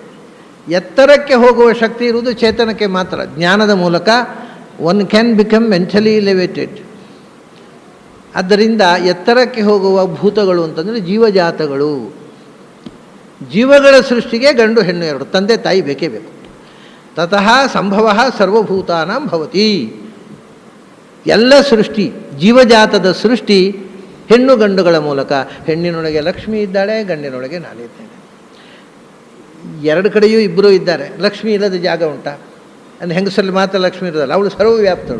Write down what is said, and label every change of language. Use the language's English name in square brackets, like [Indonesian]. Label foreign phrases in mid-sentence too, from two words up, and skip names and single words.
[Kannada] ಎತ್ತರಕ್ಕೆ ಹೋಗುವ ಶಕ್ತಿ ಇರುವುದು ಚೇತನಕ್ಕೆ ಮಾತ್ರ. ಜ್ಞಾನದ ಮೂಲಕ [English] one can become mentally elevated. [Kannada] ಆದ್ದರಿಂದ ಎತ್ತರಕ್ಕೆ ಹೋಗುವ ಭೂತಗಳು ಅಂತಂದರೆ ಜೀವಜಾತಗಳು. ಜೀವಗಳ ಸೃಷ್ಟಿಗೆ ಗಂಡು ಹೆಣ್ಣು ಎರಡು, ತಂದೆ ತಾಯಿ ಬೇಕೇ ಬೇಕು. [Sanskrit] ತತಃ ಸಂಭವ ಸರ್ವಭೂತಾನಾಂ ಭವತಿ. [Kannada] ಎಲ್ಲ ಸೃಷ್ಟಿ, ಜೀವಜಾತದ ಸೃಷ್ಟಿ ಹೆಣ್ಣು ಗಂಡುಗಳ ಮೂಲಕ. ಹೆಣ್ಣಿನೊಳಗೆ ಲಕ್ಷ್ಮಿ ಇದ್ದಾಳೆ, ಗಂಡಿನೊಳಗೆ ನಾನಿದ್ದೇನೆ. 2 ಕಡೆಯೂ ಇಬ್ಬರೂ ಇದ್ದಾರೆ. ಲಕ್ಷ್ಮಿ ಇಲ್ಲದ ಜಾಗ ಉಂಟಾ? ಅಂದರೆ ಹೆಂಗಸರಲ್ಲಿ ಮಾತ್ರ ಲಕ್ಷ್ಮಿ ಇರೋದಲ್ಲ, ಅವಳು ಸರ್ವವ್ಯಾಪ್ತಳು.